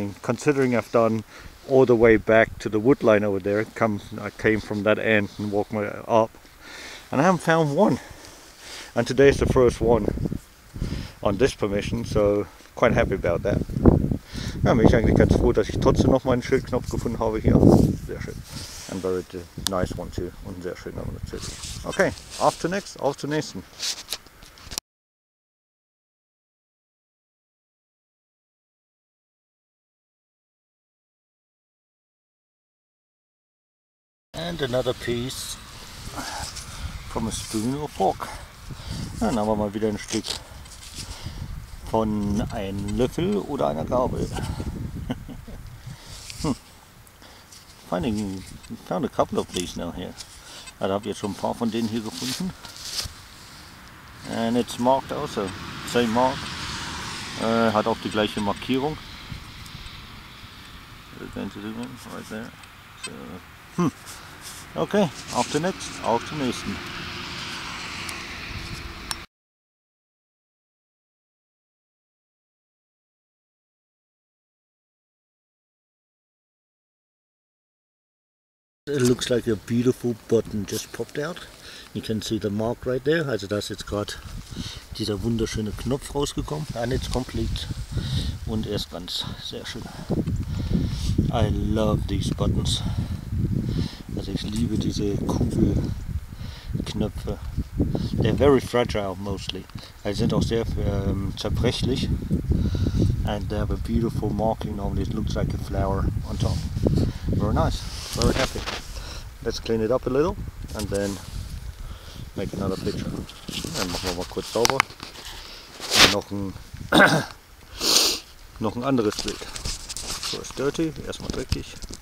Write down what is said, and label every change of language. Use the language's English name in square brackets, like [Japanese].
[English] I mean, considering I've done all the way back to the wood line over there, I came from that end and walked my way up, and I haven't found one. And today is the first one on this permission, so quite happy about that. [German] Ja, bin ich eigentlich ganz froh, dass ich trotzdem noch meinen Schildknopf gefunden habe hier. Sehr schön. [English] And very nice one too. [German] Und ein sehr schöner natürlich. Okay, auf zur nächsten. [English] And another piece from a spoon or fork. [German] Dann haben wir mal wieder ein Stück von einem Löffel oder einer Gabel. [English] Found a couple of these now here. [German] Also habe jetzt schon ein paar von denen hier gefunden. [English] And it's marked also. Same mark. [German] Hat auch die gleiche Markierung. [English] We're going to do one right there. [German] So, okay, auf zur nächsten. [English] It looks like a beautiful button just popped out. You can see the mark right there. [German] Also da ist jetzt gerade dieser wunderschöne Knopf rausgekommen. [English] And it's complete. [German] Und er ist ganz sehr schön. [English] I love these buttons. [German] Also ich liebe diese Kugelknöpfe. [English] They're very fragile mostly. [German] Sie sind auch sehr zerbrechlich. [English] And they have a beautiful marking on it. It looks like a flower on top. Very nice. Very happy. Let's clean it up a little and then make another picture. [German] Dann machen wir mal kurz sauber. Und noch ein anderes Bild. So, ist dirty, erstmal dreckig.